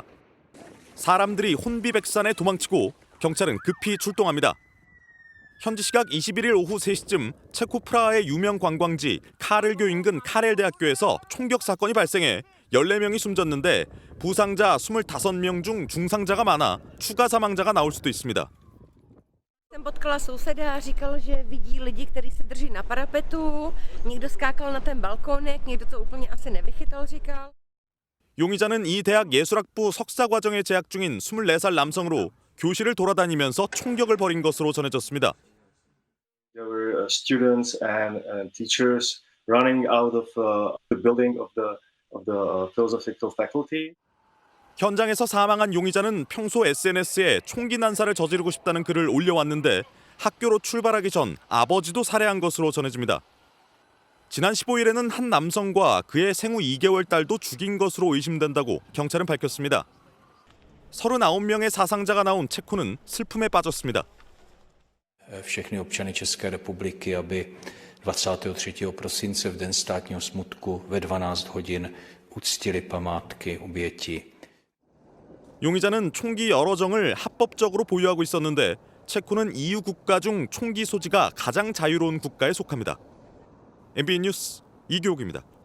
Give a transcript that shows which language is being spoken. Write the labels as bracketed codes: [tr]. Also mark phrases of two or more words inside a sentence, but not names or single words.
[ko] 사람들이 혼비백산에 도망치고 경찰은 급히 출동합니다. 현지 시각 21일 오후 3시쯤 체코 프라하의 유명 관광지 카를교 인근 카렐 대학교에서 총격 사건이 발생해 14명이 숨졌는데 부상자 25명 중 중상자가 많아 추가 사망자가 나올 수도 있습니다. [cs] Jsem potkala souseda, říkal, že vidí lidi, kteří se drží na parapetu, někdo skákal na ten balkónek, někdo to úplně asi nevychytal, říkal. [ko] 용의자는 이 대학 예술학부 석사 과정에 재학 중인 24살 남성으로 교실을 돌아다니면서 총격을 벌인 것으로 전해졌습니다. [en] There were students and teachers running out of the building of the philosophical faculty. [ko] 현장에서 사망한 용의자는 평소 SNS에 총기 난사를 저지르고 싶다는 글을 올려왔는데 학교로 출발하기 전 아버지도 살해한 것으로 전해집니다. 지난 15일에는 한 남성과 그의 생후 2개월 딸도 죽인 것으로 의심된다고 경찰은 밝혔습니다. 39명의 사상자가 나온 체코는 슬픔에 빠졌습니다. [cs] Všechny občany České republiky, aby 23. prosince v den státního smutku ve 12 hodin uctili památky obětí. [ko] 용의자는 총기 여러 정을 합법적으로 보유하고 있었는데 체코는 EU 국가 중 총기 소지가 가장 자유로운 국가에 속합니다. MBN 뉴스 이교욱입니다.